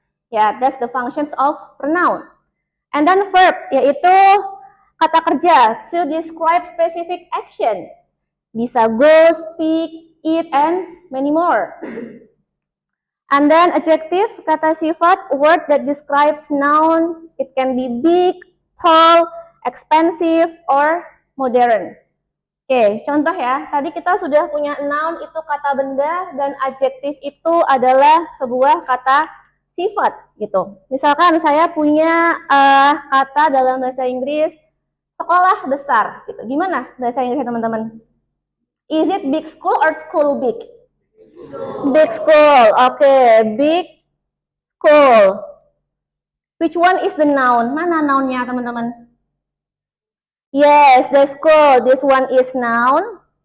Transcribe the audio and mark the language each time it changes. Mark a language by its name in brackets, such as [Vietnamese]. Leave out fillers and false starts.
[English] Yeah, that's the functions of pronoun. And then verb, [Indonesian] yaitu kata kerja [English] to describe specific action. Bisa go, speak, eat, and many more. And then adjective, [Indonesian] kata sifat, [English] word that describes noun. It can be big, tall, expensive, or modern. [Indonesian] Oke, contoh ya. Tadi kita sudah punya noun itu kata benda dan adjektif itu adalah sebuah kata sifat gitu. Misalkan saya punya kata dalam bahasa Inggris sekolah besar gitu. Gimana bahasa Inggrisnya teman-teman? [English] Is it big school or school big? Big school. Okay, big school. Which one is the noun? [Indonesian] Mana nounnya teman-teman? [English] Yes, the school. This one is noun.